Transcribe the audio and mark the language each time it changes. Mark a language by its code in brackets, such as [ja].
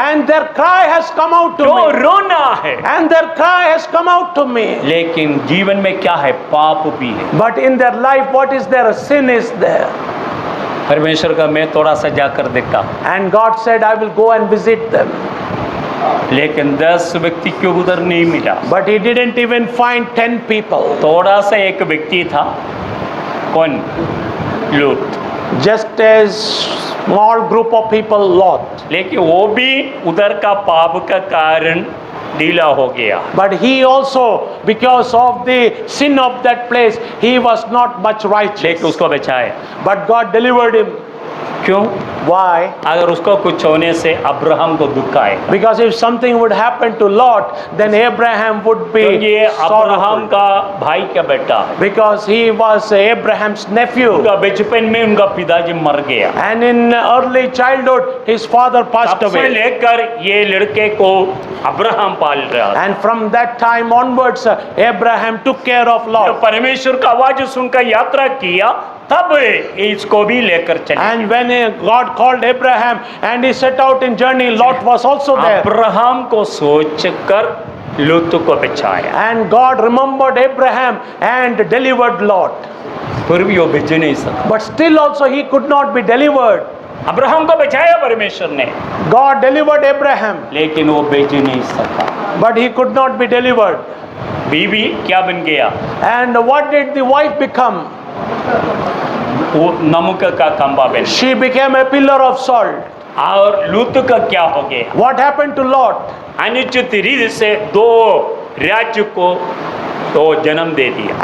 [en] And their cry has come out to [hi] तो [en] me. [hi] रोना है, [en] And their cry has come out to me. [hi] लेकिन जीवन में क्या है, पाप भी है। [en] But in their life, what is there? Sin is there. [hi] परमेश्वर का मैं थोड़ा सा जाकर देखता, [en] And God said, I will go and visit them. [hi] लेकिन 10 व्यक्ति क्यों उधर नहीं मिला? [en] But he didn't even find 10 people. [hi] थोड़ा सा एक व्यक्ति था, कौन? लूत। [en] Just as small group of people, Lot. [hi] लेकिन वो भी उधर का पाप का कारण ढीला हो गया। [en] But he also, because of the sin of that place, he was not much righteous. [hi] लेकिन उसको बचाए, [en] But God delivered him. [hi] क्यों? [en] Why? [hi] अगर उसको कुछ होने से अब्राहम को दुख आए, [en] Because if something would happen to Lot, then Abraham would [hi] क्योंकि [en] be [hi] ये अब्राहम [en] sorrowful. [hi] का भाई का बेटा है। [en] Because he was Abraham's nephew. [hi] उनका बचपन में उनका पिताजी मर गया, [en] And in early childhood, his father passed [hi] तब से [en] away. [hi] लेकर ये लड़के को अब्राहम पाल रहा था। [en] And from that time onwards, Abraham took care of [hi] जब [en] Lot. [hi] परमेश्वर का आवाज सुनकर यात्रा किया, तब इसको भी लेकर चले। [en] And when God called Abraham and he set out in journey, Lot was also there. [hi] Abraham को सोचकर लूत को बचाया, [en] And God remembered Abraham and delivered Lot. [hi] फिर भी वो भेज नहीं सका। [en] But still also he could not be delivered. [hi] Abraham को बचाया परमेश्वर ने, [en] God delivered Abraham, [hi] लेकिन वो भेज नहीं सका। [en] but he could not be delivered. [hi] बीवी क्या बन गया? [en] And what did the wife become? [hi] वो नमक का खंबा बन गया। [en] She became a pillar of salt. [hi] और लूत का क्या हो गया? [en] What happened to Lot? [hi] अनुचित रीति से 2 राज्य को तो जन्म दे दिया।